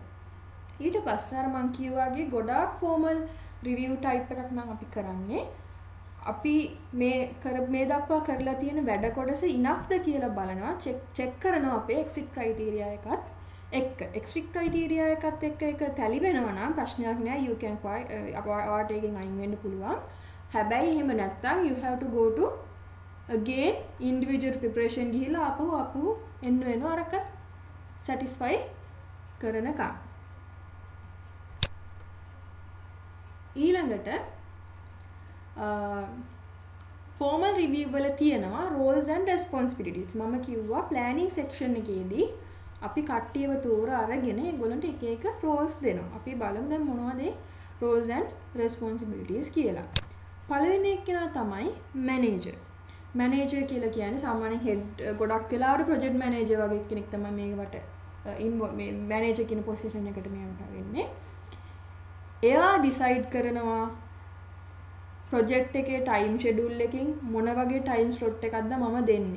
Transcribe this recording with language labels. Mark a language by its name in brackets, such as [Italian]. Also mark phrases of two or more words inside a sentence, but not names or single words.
[Sinhala] ඊට පස්සේ අර මං කිව්වාගේ ගොඩාක් [English] formal review type [Sinhala] එකක් නම් අපි කරන්නේ අපි මේ දක්වා කරලා තියෙන වැඩ කොටස enoughද කියලා බලනවා check කරනවා අපේ [English] exit criteria [Sinhala] එකත් [English] exit criteria [Sinhala] එකත් එක්ක ඒක tally වෙනවා නම් ප්‍රශ්නයක් නෑ [English] you can [Sinhala] ඔයාට එකෙන් අයින් වෙන්න පුළුවන්. හැබැයි එහෙම නැත්නම් [English] you have to go to again individual preparation [Sinhala] ගිහිලා ආපහු එන්න වෙනවා අරක satisfy කරනකම්. ඊළඟට [English] formal review [Sinhala] වල තියෙනවා [English] roles and responsibilities. [Sinhala] මම කිව්වා [English] planning section [Sinhala] එකේදී අපි කට්ටියව තෝර අරගෙන ඒගොල්ලන්ට එක එක roles දෙනවා. අපි බලමු දැන් මොනවද [English] roles and responsibilities [Sinhala] කියලා. පළවෙනි එක්කෙනා තමයි manager. manager කියලා කියන්නේ සාමාන්‍යයෙන් head ගොඩක් වෙලාවට [English] project manager [Sinhala] වගේ කෙනෙක් තමයි මේකට මේ manager කියන position එකට මේවට වෙන්නේ. එයා decide කරනවා project එකේ [English] time schedule [Sinhala] එකකින් මොන වගේ [English] time slot [Sinhala] එකක්ද මම දෙන්නේ.